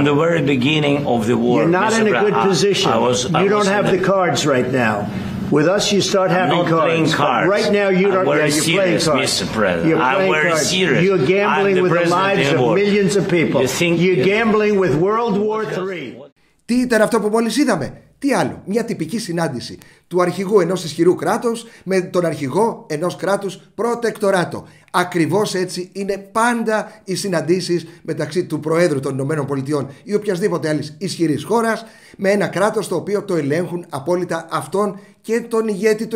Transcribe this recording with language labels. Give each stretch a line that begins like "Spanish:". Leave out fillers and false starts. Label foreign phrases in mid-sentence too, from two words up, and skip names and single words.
English: From the very beginning of the war. You're not in a good position. You don't have the cards right now. With us, you start having cards. Right now, you don't. Yeah, you're playing cards. Mr. President. You're playing cards. Serious. You're gambling with the lives of millions of people. You're gambling with World War III.
Greek: Τι ήταν αυτό που μόλις είδαμε? Τι άλλο? Μια τυπική συνάντηση του αρχηγού ενός ισχυρού κράτους με τον αρχηγό ενός κράτους προτεκτοράτο. Ακριβώς έτσι είναι πάντα οι συναντήσεις μεταξύ του Προέδρου των ΗΠΑ ή οποιασδήποτε άλλης ισχυρής χώρας με ένα κράτος το οποίο το ελέγχουν απόλυτα αυτόν και τον ηγέτη του.